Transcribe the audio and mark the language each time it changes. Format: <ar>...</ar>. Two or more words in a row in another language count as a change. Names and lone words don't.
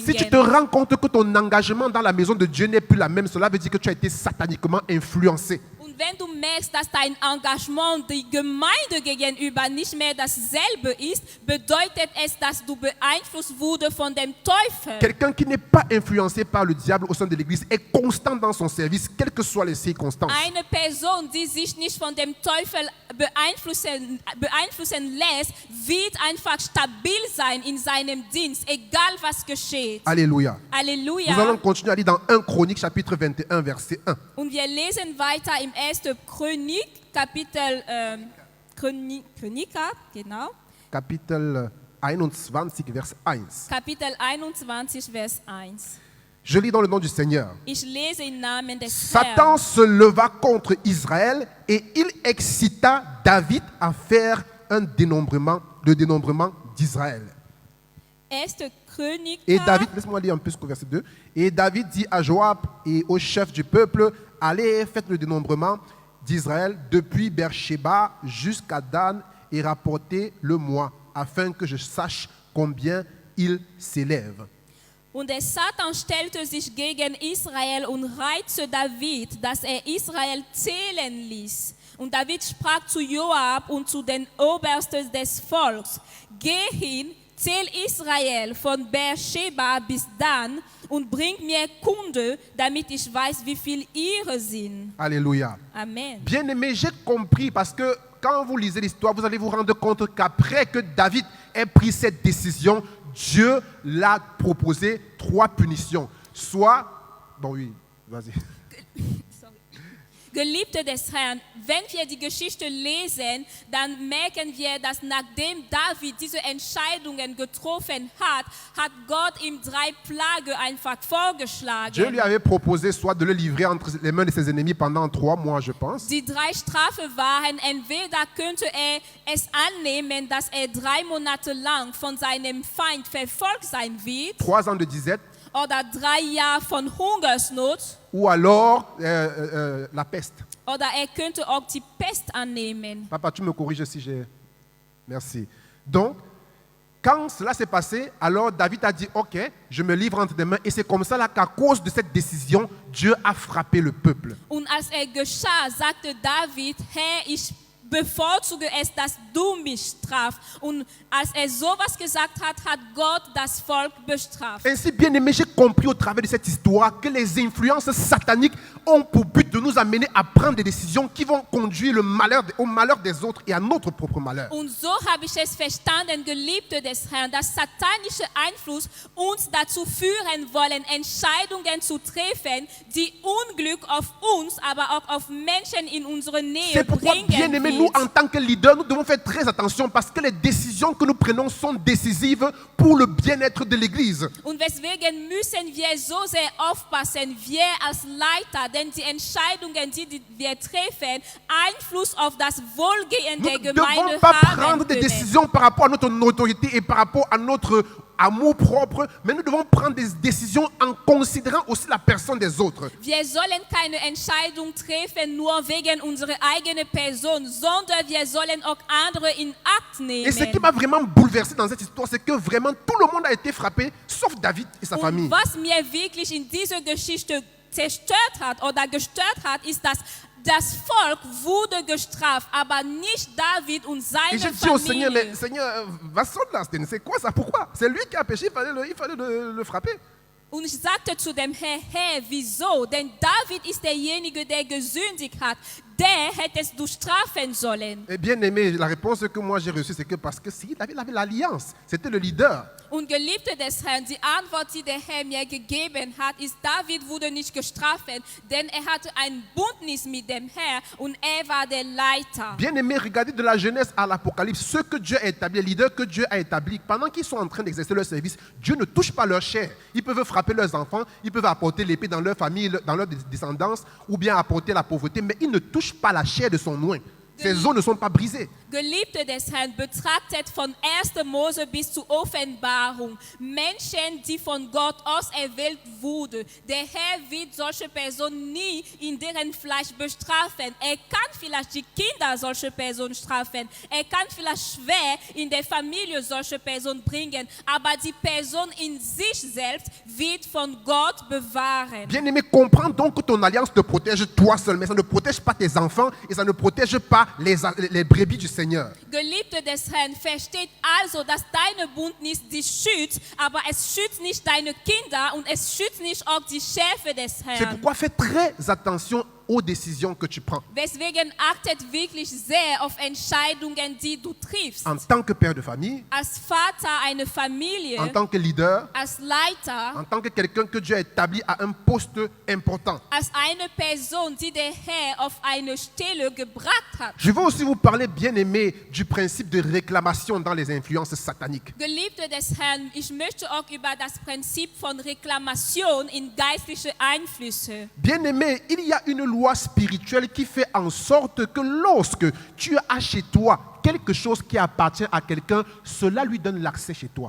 <fr>Si tu te rends compte que ton engagement dans la maison de Dieu n'est plus la même, cela veut dire que tu as été sataniquement influencé.</fr> <de>Und wenn du merkst, dass dein Engagement die Gemeinde gegenüber nicht mehr dasselbe ist, bedeutet es, dass du beeinflusst wurde von dem Teufel.</de> <fr>Quelqu'un qui n'est pas influencé par le diable au sein de l'église est constant dans son service, quelles que soient les circonstances.</fr> <de>Eine Person, die sich nicht von dem Teufel beeinflussen lässt, wird einfach stabil sein in seinem Dienst, egal was geschieht.</de> <fr>Alléluia.</fr> <de>Halleluja.</de> <fr>Nous allons continuer à lire dans 1 Chronique chapitre 21 verset 1.</fr> <de>Und wir lesen weiter im 1. Chronik, Kapitel Chroniker, genau.</de> <fr>Chapitre 21 vers 1.</fr> <de>Kapitel 21, Vers 1.</de> <fr>Je lis dans le nom du Seigneur.</fr> <de>Ich lese im Namen des</de> <fr>Satan</fr> <de>Herrn.</de> <fr>se leva contre Israël et il excita David à faire le dénombrement d'Israël.</fr> <de>1. Chronik,</de> <fr>Et David, laisse-moi lire un peu jusqu'au verset 2. Et David dit à Joab et aux chefs du peuple, allez, faites le dénombrement d'Israël depuis Beersheba jusqu'à Dan et rapportez-le-moi, afin que je sache combien il s'élève.</fr> <de>Und der Satan stellte sich gegen Israel und reizte David, dass Israel zählen ließ. Und David sprach zu Joab und zu den Obersten des Volks, geh hin, zähl Israel von Beersheba bis Dan und bring mir Kunde, damit ich weiß, wie viel ihre sind.</de> <fr>Alléluia.</fr> <de>Amen.</de> <fr>Bien-aimé, j'ai compris parce que quand vous lisez l'histoire, vous allez vous rendre compte qu'après que David ait pris cette décision, Dieu l'a proposé 3 punitions. Soit, bon oui, vas-y.</fr> <de>Geliebte des Herrn, wenn wir die Geschichte lesen, dann merken wir, dass nachdem David diese Entscheidungen getroffen hat, hat Gott ihm 3 Plagen einfach vorgeschlagen.</de> <fr>Dieu lui avait proposé soit de le livrer entre les mains de ses ennemis pendant 3 mois, je pense.</fr> <de>Die 3 Strafen waren, entweder könnte es annehmen, dass 3 Monate lang von seinem Feind verfolgt sein wird,</de> <fr>3 ans de disette,</fr> <de>oder 3 Jahre von Hungersnot,</de> <fr>ou alors la peste.</fr> <de>oder könnte auch die Pest annehmen.</de> <fr>Papa, tu me corriges si j'ai... Merci. Donc, quand cela s'est passé, alors David a dit, ok, je me livre entre tes mains. Et c'est comme ça là, qu'à cause de cette décision, Dieu a frappé le peuple.</fr> <de>Und als geschah, sagte David, Herr, ich bevorzuge es, dass du mich strafst. Und als sowas gesagt hat, hat Gott das Volk bestraft.</de> <fr>Ainsi, bien aimé, j'ai compris au travers de cette histoire que les influences sataniques ont pour but de nous amener à prendre des décisions qui vont conduire au malheur des autres et à notre propre malheur.</fr> <de>Und so habe ich es verstanden, Geliebte des Herrn, dass satanische Einfluss uns dazu führen wollen, Entscheidungen zu treffen, die Unglück auf uns, aber auch auf Menschen in unsere Nähe</de> <fr>C'est pourquoi,</fr> <de>bringen</de> <fr>bien aimé, nous, en tant que leaders, nous devons faire très attention parce que les décisions que nous prenons sont décisives pour le bien-être de l'Église.</fr> <de>Und deswegen müssen wir so sehr aufpassen, wir als Leiter, denn die Entscheidungen, die wir treffen, Einfluss auf das Wohlgehen</de> <fr>Nous</fr> <de>der</de> <fr>ne</fr> <de>Gemeinde</de> <fr>devons pas</fr> <de>haben</de> <fr>prendre des</fr> <de>können.</de> <fr>décisions par rapport à notre autorité et par rapport à notre amour propre, mais nous devons prendre des décisions en considérant aussi la personne des autres.</fr> <de>Wir sollen keine Entscheidung treffen nur wegen unserer eigenen Person, sondern wir sollen auch andere in Acht</de> <fr>Et ce qui</fr> <de>nehmen.</de> <fr>m'a vraiment bouleversé dans cette histoire, c'est que vraiment tout le monde a été frappé, sauf David et sa</fr> <de>Und</de> <fr>famille.</fr> <de>was mir wirklich in dieser Geschichte zerstört hat oder gestört hat, ist, dass das Volk wurde gestraft, aber nicht David und</de> <fr>Et</fr> <de>seine</de> <fr>j'ai dit au Seigneur,</fr> <de>Familie.</de> <fr>mais Seigneur, c'est quoi ça? Pourquoi? C'est lui qui a péché, il fallait le frapper.</fr> <de>Und ich sagte zu dem Herr, wieso? Denn David ist derjenige, der gesündigt hat. Der hätte es durchstrafen sollen.</de> <fr>Et bien aimé, la réponse que moi j'ai reçue, c'est que parce que si David avait l'alliance, c'était le leader.</fr> <de>Und Geliebte des Herrn, die Antwort, die der Herr mir gegeben hat, ist, David wurde nicht gestraft, denn er hatte ein Bündnis mit dem Herrn und er war der Leiter.</de> <fr>Bien aimé, regardez de la Genèse à l'Apocalypse, ce que Dieu a établi, les leaders que Dieu a établis, pendant qu'ils sont en train d'exercer leur service, Dieu ne touche pas leur chair. Ils peuvent frapper leurs enfants, ils peuvent apporter l'épée dans leur famille, dans leur descendance, ou bien apporter la pauvreté, mais ils ne touchent pas la chair de son oint. Ces os ne sont pas brisés.</fr> <de>Geliebte des Herrn, betrachtet von 1. Mose bis zur Offenbarung Menschen, die von Gott auserwählt wurden. Der Herr wird solche Personen nie in deren Fleisch bestrafen. Kann vielleicht die Kinder solche Personen strafen. Kann vielleicht schwer in der Familie solche Personen bringen. Aber die Person in sich selbst wird von Gott bewahren.</de> <fr>Bien-aimé, comprends donc que ton alliance te protège toi seul, mais ça ne protège pas tes enfants et ça ne protège pas les brebis du Seigneur.</fr> <de>Geliebte des Herrn, versteht also, dass deine Bündnis dich schützt, aber es schützt nicht deine Kinder und es schützt nicht auch die Schafe des</de> <fr>C'est</fr> <de>Herrn.</de> <fr>pourquoi fais très attention aux décisions que tu prends.</fr> <de>Deswegen achtet wirklich sehr auf Entscheidungen, die du triffst.</de> <fr>En tant que père de famille,</fr> <de>Als Vater einer Familie,</de> <fr>en tant que leader,</fr> <de>als Leiter,</de> <fr>en tant que quelqu'un que Dieu a établi à un poste important.</fr> <de>als eine Person, die der Herr auf eine Stelle gebracht hat.</de> <fr>Je veux aussi vous parler, bien-aimé, du principe de réclamation dans les influences sataniques.</fr> <de>Geliebte des Herrn, ich möchte auch über das Prinzip von Reklamation in geistliche Einflüsse.</de> <fr>Bien-aimé, il y a une loi spirituelle qui fait en sorte que lorsque tu as chez toi quelque chose qui appartient à quelqu'un, cela lui donne l'accès chez toi.</fr>